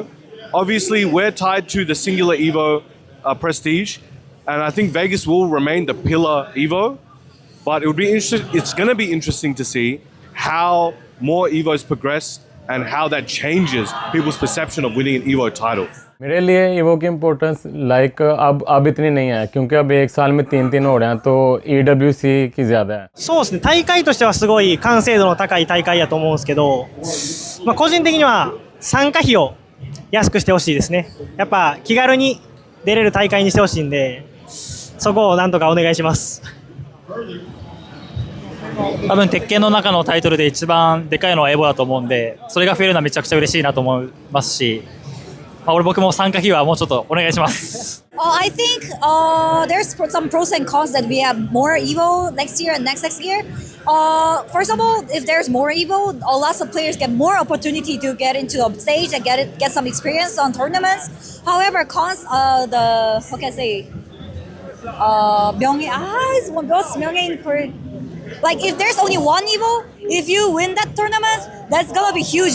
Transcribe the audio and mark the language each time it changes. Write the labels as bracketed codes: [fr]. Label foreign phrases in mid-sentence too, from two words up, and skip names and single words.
[en] Obviously, we're tied to the singular EVO prestige, and I think Vegas will remain the pillar EVO. But it's going to be interesting to see how more EVOs progress and how that changes people's perception of winning an EVO title. [hi] मेरे लिए ईवो की इम्पोर्टेंस अब इतनी नहीं है, क्योंकि अब एक साल में 3 हो रहे हैं, तो EWC की ज़्यादा है। [ja] そうですね、大会としてはすごい完成度の高い大会やと思うんですけど、個人的には参加費を安くしてほしいですね。やっぱ気軽に出れる大会にしてほしいんで、そこをなんとかお願いします。多分鉄拳の中のタイトルで一番でかいのはエボだと思うんで、それが増えるのはめちゃくちゃ嬉しいなと思いますし、僕も参加費はもうちょっとお願いします。 [en] I think there's some pros and cons that we have more EVO next year and next year. First of all, if there's more EVO, lots of players get more opportunity to get into the stage and get some experience on tournaments. However, cons, what can I say? Like if there's only one EVO, if you win that tournament, that's gonna be huge.